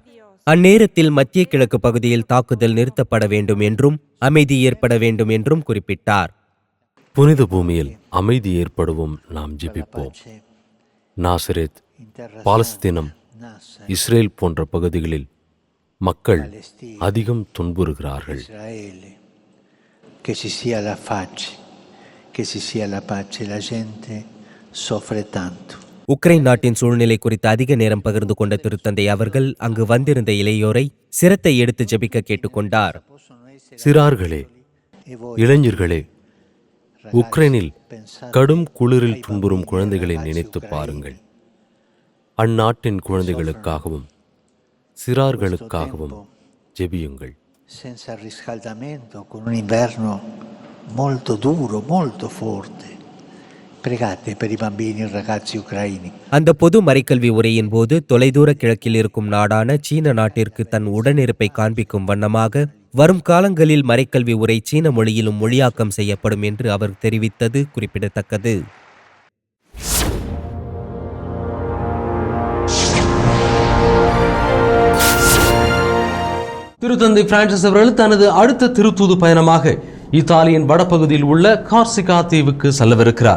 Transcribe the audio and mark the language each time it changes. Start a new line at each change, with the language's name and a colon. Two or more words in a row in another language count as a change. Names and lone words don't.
Tamil: அந்நேரத்தில் மத்திய கிழக்கு பகுதியில் தாக்குதல் நிறுத்தப்பட வேண்டும் என்றும் அமைதி ஏற்பட வேண்டும் என்றும் குறிப்பிட்டார். புனித பூமியில் அமைதி ஏற்படவும் நாம் ஜெபிப்போம். நாசரேத், பாலஸ்தீனம், இஸ்ரேல் போன்ற பகுதிகளில் மக்கள் அதிகம் துன்புறுகிறார்கள்.
Italian: Che ci sia la pace, che ci sia la pace, la gente soffre tanto.
Tamil: உக்ரைன் நாட்டின் சூழ்நிலை குறித்து அதிக நேரம் பகிர்ந்து கொண்ட திருத்தந்தை அவர்கள் அங்கு வந்திருந்த இளையோரை சிரத்தை எடுத்து ஜெபிக்க கேட்டுக்கொண்டார். சிறார்களே, இளைஞர்களே, உக்ரைனில் கடும் குளிரில் துன்புறும் குழந்தைகளை நினைத்து பாருங்கள். அந்நாட்டின் குழந்தைகளுக்காகவும் சிறார்களுக்காகவும் ஜெபியுங்கள்.
Italian: Senza riscaldamento, con un inverno molto duro, molto forte. Pregate per i bambini e ragazzi ucraini.
Tamil: அந்த பொது மறைக்கல்வி உரையின் போது தொலைதூர கிழக்கில் இருக்கும் நாடான சீன நாட்டிற்கு தன் உடனிருப்பை காண்பிக்கும் வண்ணமாக வரும் காலங்களில் மறைக்கல்வி உரை சீன மொழியிலும் மொழியாக்கம் செய்யப்படும் என்று அவர் தெரிவித்தது குறிப்பிடத்தக்கது. திருத்தந்தை பிரான்சிஸ் அவர்கள் தனது அடுத்த திருத்தூது பயணமாக இத்தாலியின் வடபகுதியில் உள்ள கார்சிகா தீவுக்கு செல்லவிருக்கிறார்.